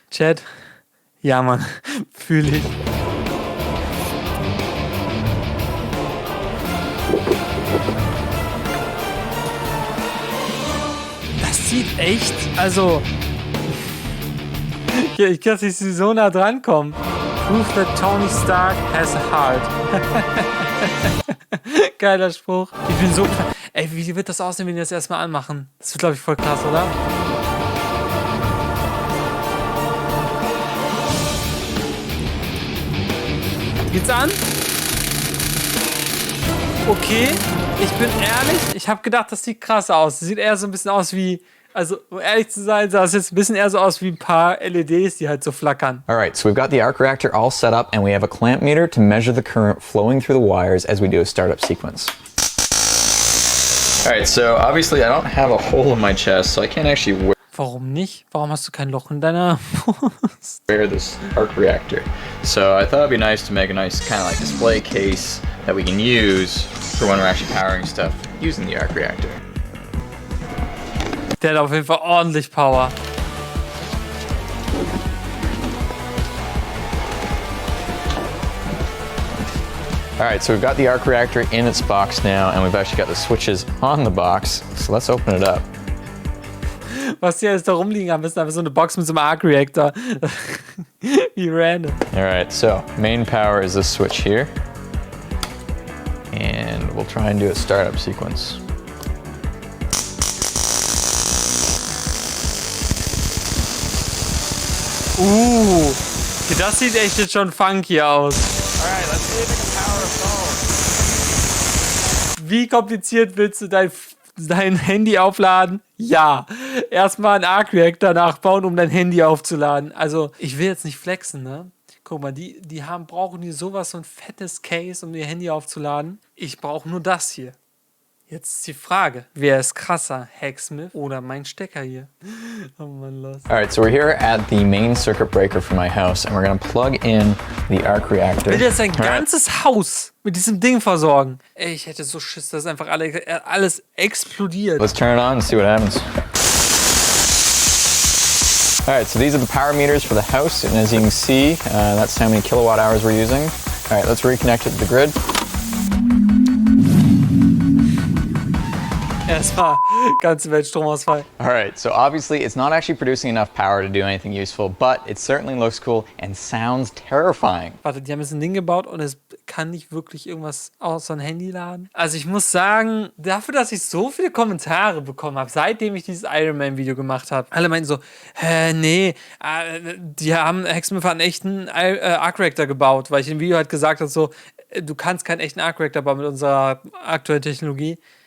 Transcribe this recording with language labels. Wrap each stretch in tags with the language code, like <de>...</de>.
<de>Chat. Ja, Mann. Fühle ich. Das sieht echt, also... Ich kann nicht so nah dran kommen.</de> <en>Proof that Tony Stark has a heart.</en> <de>Geiler Spruch. Ich bin so... Ey, wie wird das aussehen, wenn die das erstmal anmachen? Das wird, glaube ich, voll krass, oder? Geht's an? Okay, ich bin ehrlich, ich habe gedacht, das sieht krass aus. Das sieht eher so ein bisschen aus wie, also um ehrlich zu sein, sah es jetzt ein bisschen eher so aus wie ein paar LEDs, die halt so flackern.</de> <en>Alright, so we've got the arc reactor all set up and we have a clamp meter to measure the current flowing through the wires as we do a startup sequence. Alright, so obviously I don't have a hole in my chest, so I can't actually</en> <de>Warum nicht? Warum hast du kein Loch in deiner Brust?</de> <en>wear this arc reactor. So I thought it'd be nice to make a nice kind of like display case that we can use for when we're actually powering stuff using the arc reactor.</en> <de>Der hat auf jeden Fall ordentlich Power.</de> <en>Alright, so we've got the arc reactor in its box now and we've actually got the switches on the box. So let's open it up.</en> <de>Was die alles da rumliegen haben, ist einfach so eine Box mit so einem ARC-Reaktor. Wie random.</de> <en>Alright, so main power is this switch here. And we'll try and do a startup sequence.</en> <de>Okay, das sieht echt jetzt schon funky aus.</de> <en>Alright, let's see if we can power a phone.</en> <de>Wie kompliziert willst du dein Handy aufladen? Ja. Erstmal einen ARC-Reaktor nachbauen, um dein Handy aufzuladen. Also, ich will jetzt nicht flexen, ne? Guck mal, brauchen die sowas, so ein fettes Case, um ihr Handy aufzuladen? Ich brauche nur das hier. Jetzt ist die Frage, wer ist krasser, Hacksmith oder mein Stecker hier? Oh Mann, los.</de> <en>Alright, so we're here at the main circuit breaker for my house and we're gonna plug in the arc reactor.</en> <de>Will jetzt ein ganzes Haus mit diesem Ding versorgen? Ey, ich hätte so Schiss, dass einfach alles explodiert.</de> <en>Let's turn it on and see what happens. Alright, so these are the power meters for the house, and as you can see, that's how many kilowatt hours we're using. Alright, let's reconnect it to the grid.</en> <de>Erstmal ganze Welt Stromausfall.</de> <en>Alright, so obviously it's not actually producing enough power to do anything useful, but it certainly looks cool and sounds terrifying.</en> <de>Warte, die haben jetzt ein Ding gebaut und es kann nicht wirklich irgendwas außer ein Handy laden. Also ich muss sagen, dafür, dass ich so viele Kommentare bekommen habe, seitdem ich dieses Iron Man Video gemacht habe, alle meinten so, nee, die haben Hacksmith einen echten Arc Reactor gebaut, weil ich im Video halt gesagt habe, so, du kannst keinen echten Arc Reactor bauen mit unserer aktuellen Technologie.</de>